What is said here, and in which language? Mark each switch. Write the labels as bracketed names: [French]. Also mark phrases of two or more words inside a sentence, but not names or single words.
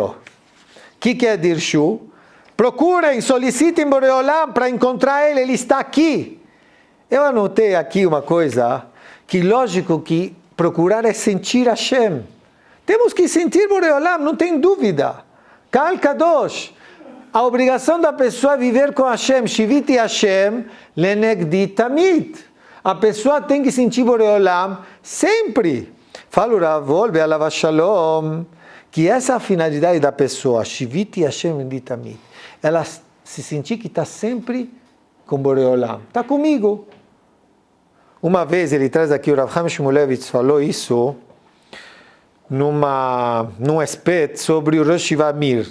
[Portuguese] O que é Dirshu? Procurem, solicitem Borei Olam para encontrar ele está aqui. Eu anotei aqui uma coisa, que lógico que procurar é sentir Hashem. Temos que sentir Borei Olam, não tem dúvida. [Hebrew] קל קדוש. [Portuguese] A obrigação da pessoa é viver com Hashem. [Hebrew] שויתי השם לנגדי תמיד. [Portuguese] A pessoa tem que sentir Borei Olam sempre. Fala o Rav Wolbe [Hebrew] עליו שלום, [Portuguese] que essa é a finalidade da pessoa, [Hebrew] שויתי השם לנגדי תמיד. [Portuguese] Ela se sentir que está sempre com Borei Olam. Está comigo. Uma vez ele traz aqui, o Rav Chaim Shmulevitz falou isso num espet sobre o [Hebrew] ראש ישיבה [Portuguese] Mir.